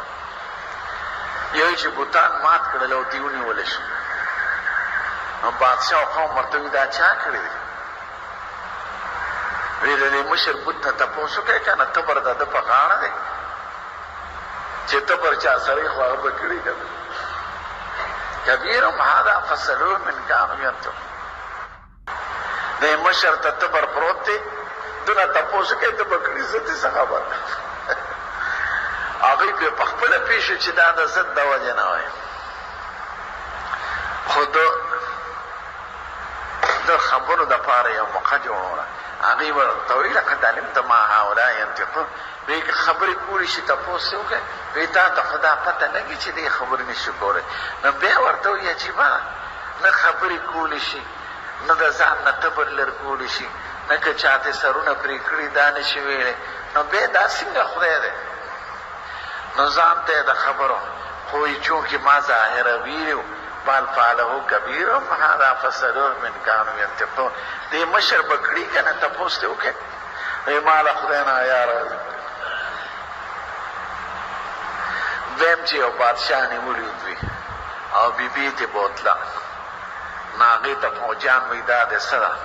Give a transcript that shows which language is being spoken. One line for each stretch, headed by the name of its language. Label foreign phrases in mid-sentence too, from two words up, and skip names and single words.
Pashto: یو چې بوتان مات کړل او دې ونیولی شو نو بادشاه او قوم ورته وایي دا چا کړي دي؟ وی د دې مشر بوت نه تپوس وکړئ که نه تبر د ده په غاړه دی چې تبر چا سړی خو هغه به کړي که
Arabic: کبیرهم هذا فاسألوه من کانوا ینطقون.
Pashto: د مشر ته تبر پروت دی، دونه تپوس وکړئ ته به کړي زه دې څه خبر هغوی پې په خپله پېښو چې دا د ضد د وجې نه وایي. خو د خبرو دپاره یو موقع جوړوله، هغوی ورته وایي
Arabic: لقد علمت ما هؤلاء ینطقون.
Pashto: وایي که خبرې کولی شي تپوس یې وکړئ، وایي تا ته خو دا پته لګي چې دې خبرې نه شي کولی. نو بیا ورته وایي عجیبه نه خبرې کولی شي، نه د ځان نه تبر لر کولی شي، نه که چاته سرونه پرې کړي دا نه شي ویلی، نو بیا دا څنګه خدای دی؟ نو ځان ته د خبرو خو وایي چونکې ما ظاهره ویلي و
Arabic: بل فعله کبیرهم هذا فاسألوه من کانوا ینطقون.
Pashto: دې مشر به کړي که نه تپوس دې وکړئ. وایي ما له خدای نه حیا راځي. دویم چې یو بادشاه نیولي دوی او بیبي تې بوتله نو هغې ته فوجیان وایي دا دې څه ده؟